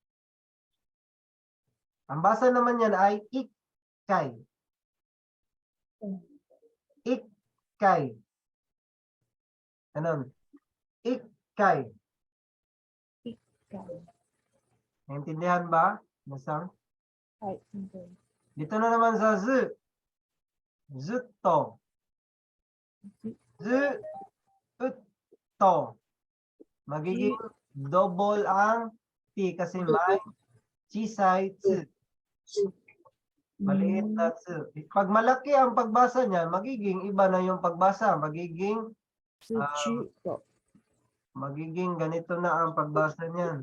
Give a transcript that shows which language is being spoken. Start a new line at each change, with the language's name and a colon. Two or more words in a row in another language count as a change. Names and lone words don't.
Filipino: Ang basa naman yan ay Ikai. Ikai. Ano? Ikai. Ikaw. Naintindihan ba? Masang? Ay, hindi. Dito na naman sa zu. Zutto. Zutto. Magiging double ang T kasi may
Japanese: 小さいつ.
Filipino: Maliit na tsu. Pag malaki ang pagbasa niya, magiging iba na yung pagbasa. Magiging ganito na ang pagbasa niyan.